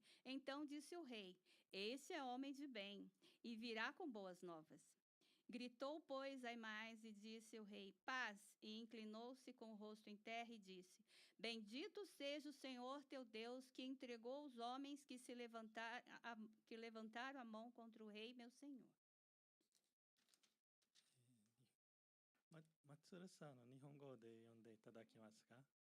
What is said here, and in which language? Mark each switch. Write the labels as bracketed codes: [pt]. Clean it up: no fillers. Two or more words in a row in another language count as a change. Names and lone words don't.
[pt] Então disse o rei, esse é homem de bem, e virá com boas novas. Gritou, pois, Aimás, e disse o rei, paz, e inclinou-se com o rosto em terra e disse, bendito seja o Senhor teu Deus, que entregou os homens que levantaram a mão contra o rei, meu senhor. [ja] 松浦さん日本語で読んでいただけますか？